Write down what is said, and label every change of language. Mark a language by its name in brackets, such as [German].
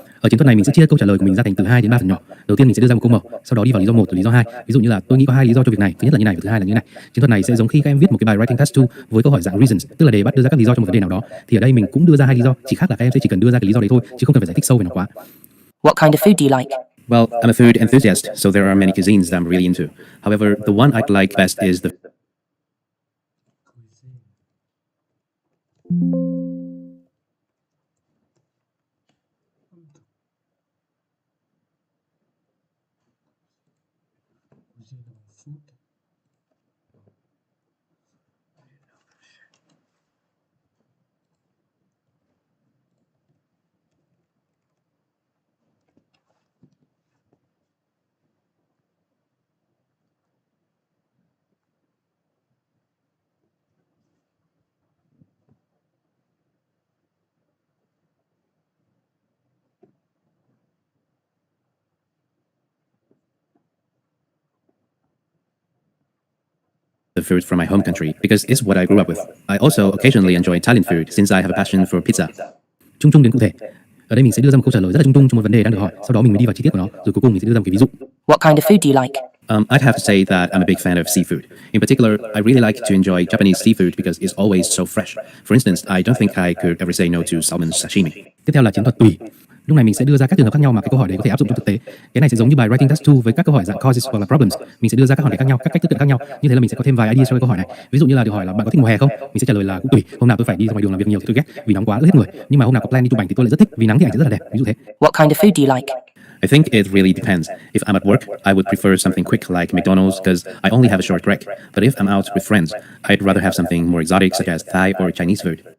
[Vietnamese] Ở chiến thuật này mình sẽ chia câu trả lời của mình ra thành từ 2 đến 3 phần nhỏ. Đầu tiên mình sẽ đưa ra một câu mở, sau đó đi vào lý do 1 và lý do 2. Ví dụ như là tôi nghĩ có 2 lý do cho việc này, thứ nhất là như này và thứ hai là như này. Chiến thuật này sẽ giống khi các em viết một cái bài writing task 2 với câu hỏi dạng reasons, tức là đề bắt đưa ra các lý do cho một vấn đề nào đó. Thì ở đây mình cũng đưa ra 2 lý do, chỉ khác là các em sẽ chỉ cần đưa ra cái lý do đấy thôi, chứ không cần phải giải thích sâu về nó quá. [English] What kind of food do you like? Well, I'm a food enthusiast, so there are many cuisines that I'm really into. However, the one I like best is the food from my home country because it's what I grew up with. I also occasionally enjoy Italian food since I have a passion for pizza. [Vietnamese] Chung chung đến cụ thể. Ở đây mình sẽ đưa ra một câu trả lời rất là chung chung cho một vấn đề đang được hỏi, sau đó mình mới đi vào chi tiết của nó, rồi cuối cùng mình sẽ đưa ra một cái ví dụ. [English] What kind of food do you like? I'd have to say that I'm a big fan of seafood. In particular, I really like to enjoy Japanese seafood because it's always so fresh. For instance, I don't think I could ever say no to salmon sashimi. [Vietnamese] Tiếp theo là chiến thuật tùy. Lúc này mình sẽ đưa ra các trường hợp khác nhau mà cái câu hỏi đấy có thể áp dụng trong thực tế. Cái này sẽ giống như bài writing task 2 với các câu hỏi dạng causes hoặc là problems. Mình sẽ đưa ra các hỏi đề khác nhau, các cách tiếp cận khác nhau. Như thế là mình sẽ có thêm vài idea cho cái câu hỏi này. Ví dụ như là được hỏi là bạn có thích mùa hè không? Mình sẽ trả lời là cũng tùy. Hôm nào tôi phải đi ra ngoài đường làm việc nhiều thì tôi ghét vì nóng quá ướt hết người. Nhưng mà hôm nào có plan đi chụp ảnh thì tôi lại rất thích vì nắng thì ảnh sẽ rất là đẹp. Ví dụ thế. [English] What kind of food do you like? I think it really depends. If I'm at work, I would prefer something quick like McDonald's because I only have a short break. But if I'm out with friends, I'd rather have something more exotic such as Thai or Chinese food.